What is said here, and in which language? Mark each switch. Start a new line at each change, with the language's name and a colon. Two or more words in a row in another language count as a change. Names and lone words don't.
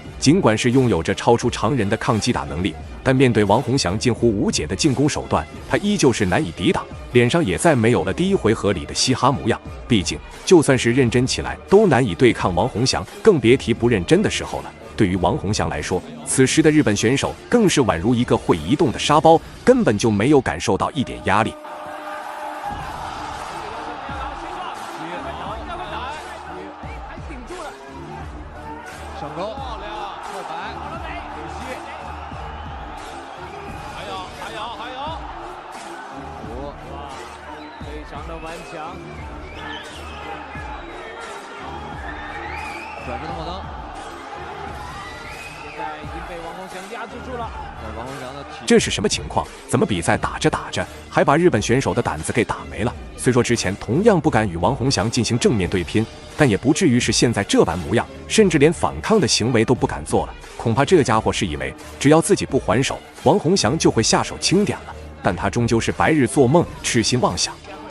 Chinese: 儘管是擁有着超出常人的抗擊打能力，但面對王洪祥近乎無解的進攻手段，他依舊是難以抵擋，臉上也再沒有了第一回合裡的嘻哈模樣。畢竟，就算是認真起來，都難以對抗王洪祥，更別提不認真的時候了。對於王洪祥來說，此時的日本選手更是宛如一個會移動的沙包，根本就沒有感受到一點壓力。上勾，漂亮，后摆，可惜。還有，哇，非常的顽強，转身的后蹬，现在已经被王洪祥压制住了。王洪祥的这是什么情况？怎么比赛打着打着，还把日本選手的膽子給打沒了？雖說之前同樣不敢與王洪祥進行正面對拼，但也不至於是現在這般模樣，甚至連反抗的行為都不敢做了。恐怕這家伙是以為只要自己不還手，王洪祥就會下手輕點了。但他終究是白日做夢，痴心妄想。